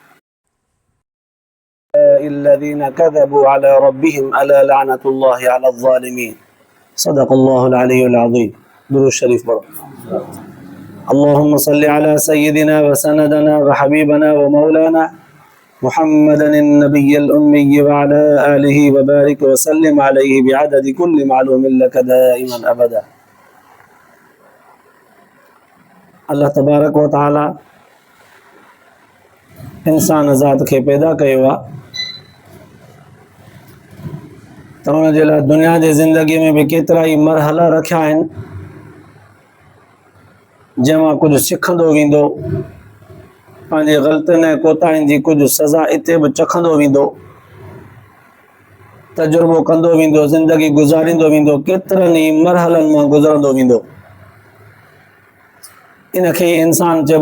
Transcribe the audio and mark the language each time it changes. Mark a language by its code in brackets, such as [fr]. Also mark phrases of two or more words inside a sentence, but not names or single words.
[ar] الذين كذبوا على ربهم ألا لعنة الله على الظالمين صدق الله العلي العظيم درود الشريف برو اللهم صل على سيدنا وسندنا وحبيبنا ومولانا محمد النبي الأمي وعلى آله وبارك وسلم عليه بعدد كل معلوم لك دائما أبدا [sd] अल्लाह तबारक व ताला इंसान ज़ात खे पैदा कयो आहे त उन जे लाइ दुनिया जी ज़िंदगी में भी केतिरा ई मरहला रखिया आहिनि जंहिंमां कुझु सिखंदो वेंदो पंहिंजी ग़लतियुनि ऐं कोताहियुनि जी कुझु सज़ा इते बि चखंदो वेंदो तजुर्बो कंदो वेंदो ज़िंदगी गुज़ारींदो वेंदो केतिरनि ई मरहलनि मां गुज़रंदो वेंदो इनखे इंसान चइबो